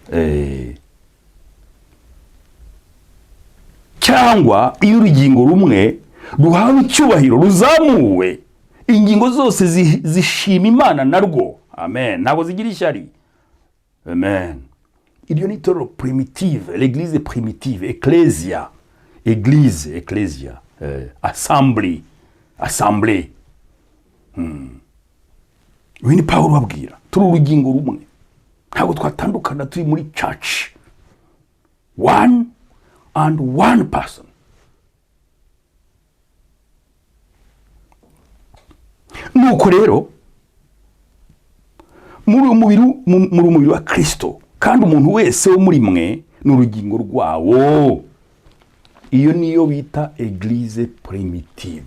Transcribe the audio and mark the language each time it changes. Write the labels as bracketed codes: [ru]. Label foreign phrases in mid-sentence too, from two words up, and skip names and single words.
[rw] Cyangwa iyo urugingo rumwe ruhawe icyubahiro ruzamuwe ingingo zose zishima Imana narwo. Amen. Ntabwo zigira ishyari. Amen. Iryo ni itorero [fr] primitive, l'église primitive, [rw] ecclesia, assembly. Uyu ni Pawulo babwira, turi urugingo rumwe, ntabwo twatandukana, turi muri [en] church, one person. [rw] Nuko rero muri umubiri wa Kristo, kandi umuntu wese wo muri mwe ni urugingo rwawo. Iyo niyo bita [fr] église primitive.